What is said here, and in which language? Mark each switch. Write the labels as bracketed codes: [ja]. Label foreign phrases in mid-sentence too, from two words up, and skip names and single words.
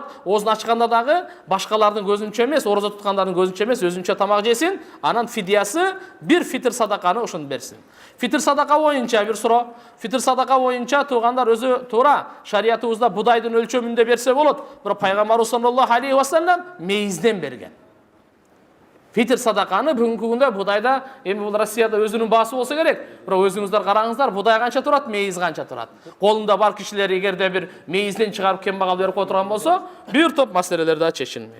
[ky] Оозун ачканда дагы башкалардын көзүнчө эмес, орозо туткандардын көзүнчө эмес, өзүнчө тамак жесин, анан фидиясы бир фитр садаканы ошону берсин. Фитр садака боюнча бир суроо. Фитр садака боюнча туугандар өзү туура шариятыбызда будайдын өлчөмүндө берсе болот. Бирок пайгамбарыбыз [ar] صلى الله عليه وسلم [ky] мейизден берген. Фитр садаканы бүгүнкү күндө будайда, эми бул Россияда өзүнүн баасы болсо керек. Бирок өзүңүздөр караңыздар, будай канча турат, мейиз канча турат. Колунда бар кишилер эгерде бир мейизден чыгарып кембагал берип отурган болсо, бир топ маселелер да чечилмек.